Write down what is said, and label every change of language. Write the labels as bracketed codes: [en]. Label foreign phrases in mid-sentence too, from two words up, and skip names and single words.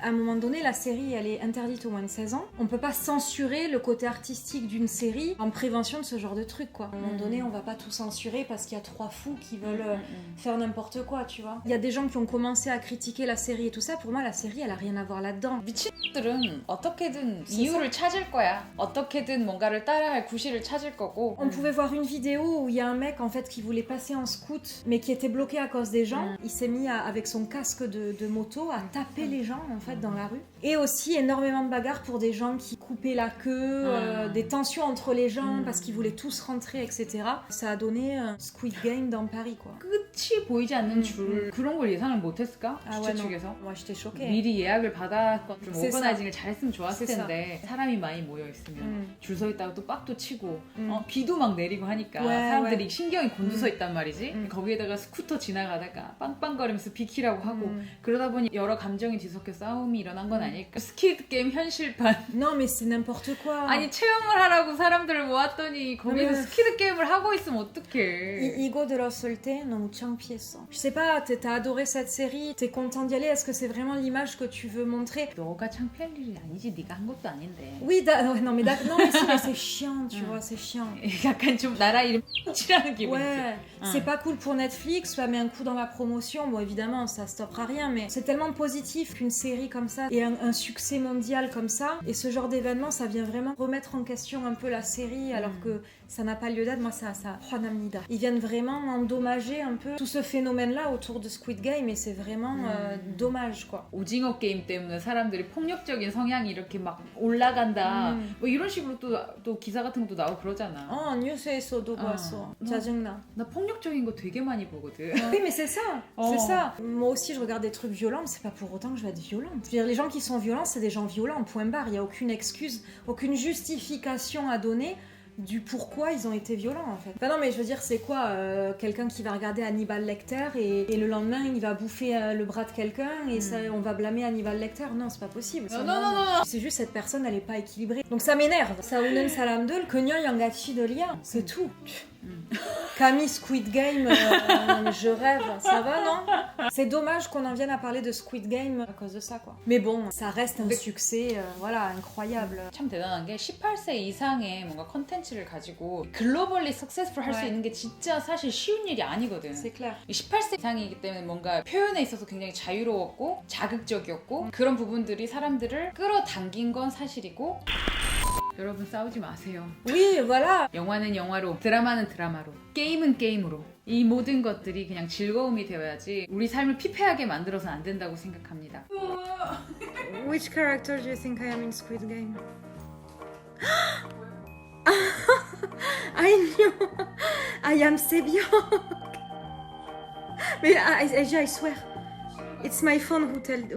[fr] À un moment donné, la série, elle est interdite aux moins de 16 ans. On peut pas censurer le côté artistique d'une série en prévention de ce genre de truc, quoi. À un moment donné, on va pas tout censurer parce qu'il y a 3 fous qui veulent faire n'importe quoi, tu vois. Il y a des gens qui ont commencé à critiquer la série et tout ça. Pour moi, la série, elle a rien à voir là-dedans. [ko] 미친들은 어떻게든 이유를 찾을 거야. 어떻게든 뭔가를 따라할 구실을 찾을 거고. [fr] On pouvait voir une vidéo où il y a un mec en fait qui voulait passer en scoot mais qui était bloqué à cause des gens. Il s'est mis avec son casque de moto à taper les gens en fait dans la rue. Et aussi énormément de bagarres pour des gens qui coupaient la queue, des tensions entre les gens parce qu'ils voulaient tous rentrer, etc. Ça a donné Squid Game dans Paris, quoi. [ko] 끝이 보이지 않는 줄 그런 걸 예상을 못했을까? Ah 주최 [fr] ouais, non. [ko] 측에서 [fr] Moi j'étais choquée. [ko] 미리 예약을 받았건 좀 [fr] C'est [ko] 오버나이징을 잘했으면 좋았을 [fr] C'est [ko] 텐데 사람이 많이 모여 있으면 줄 서 있다가 또 빡도 치고 비도 막 내리고 하니까 [fr] Ouais, [ko] 사람들이 [fr] ouais. [ko] 신경이 곤두서 있단 말이지. 거기에다가 스쿠터 지나가다가 빵빵거리면서 비키라고 하고 그러다 보니 여러 감정이 뒤섞여 싸움이 일어난 건 아닐까. 스퀴드 게임 현실판. [fr] Non mais c'est n'importe quoi. [ko] 아니 체험을 하라고 사람들을 모았더니 거기서 [fr] mais- [ko] 스퀴드 게임을 하고 있으면 어떡해. 이거 들었을 때 너무 창피했어. [fr] Je sais pas, t'as adoré cette série, t'es content d'y aller, est-ce que c'est vraiment l'image que tu veux montrer? [ko] 너가 창피할 일이 아니지. 네가 한 것도 아닌데. [fr] Oui, ouais, non mais si, mais c'est chiant, tu vois, c'est chiant. [ko] 약간 좀 나라 이름 치라는 기분이지. [fr] Ouais, c'est pas cool pour Netflix, ça met un coup dans la promotion. Bon, évidemment, ça stoppera rien, mais c'est tellement positif qu'une série comme ça ait un succès mondial comme ça. Et ce genre d'événement, ça vient vraiment remettre en question un peu la série, alors que ça n'a pas lieu d'être. Moi, ça. Ils viennent vraiment endommager un peu tout ce phénomène-là autour de Squid Game, et c'est vraiment dommage, quoi. [ko] 오징어 게임 때문에 사람들이 폭력적인 성향이 이렇게 막 올라간다. 뭐 이런 식으로 또 기사 같은 것도 나오고 그러잖아. Oh, 뉴스에서도 봤어. 짜증나. 나 폭력적인 거 되게 많이 보거든. [fr] Oui, mais c'est ça, c'est ça. Moi aussi, je regarde des trucs violents, mais c'est pas pour autant que je vais être violente. Je veux dire, les gens qui sont violents, c'est des gens violents, point barre. Il n'y a aucune excuse, aucune justification à donner du pourquoi ils ont été violents, en fait. Enfin non, mais je veux dire, c'est quoi quelqu'un qui va regarder Hannibal Lecter et le lendemain, il va bouffer le bras de quelqu'un et ça, on va blâmer Hannibal Lecter? Non, c'est pas possible. non. C'est juste cette personne, elle est pas équilibrée. Donc ça m'énerve. Ça unen salam dul, kenya yangachi de lien. C'est tout. Camille Squid Game, je rêve, ça va, non? C'est dommage qu'on en vienne à parler de Squid Game à cause de ça, quoi. Mais bon, ça reste un succès, voilà, incroyable. [ko] 참 대단한 게 18세 이상의 뭔가 컨텐츠를 가지고 [en] globally successful [ko] 할 수 있는 게 진짜 사실 쉬운 일이 아니거든. [fr] C'est clair. [ko] 18세 이상이기 때문에 뭔가 표현에 있어서 굉장히 자유로웠고 자극적이었고 그런 부분들이 사람들을 끌어당긴 건 사실이고 여러분 싸우지 마세요. [fr] Oui, voilà. [ko] 영화는 영화로, 드라마는 드라마로, 게임은 게임으로 이 모든 것들이 그냥 즐거움이 되어야지 우리 삶을 피폐하게 만들어서는 안 된다고 생각합니다. [en] Which character do you think I am in Squid Game? I know. I am Sebyok. But I swear, it's my phone who tell.